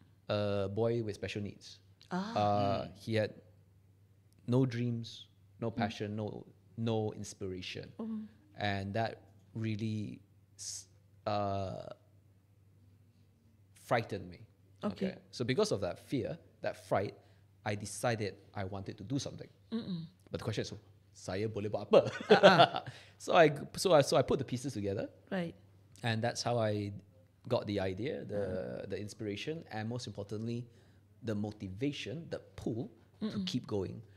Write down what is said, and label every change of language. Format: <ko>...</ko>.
<en>A boy with special needs. He had no dreams, no passion, no inspiration. And that really frightened me. Okay. So because of that fear, that fright, I decided I wanted to do something. But the question is,</en> <ms>saya boleh buat apa?</ms> <en>So I put the pieces together. Right. And that's how I got the idea, the inspiration, and most importantly, the motivation, the pull to keep going.</en>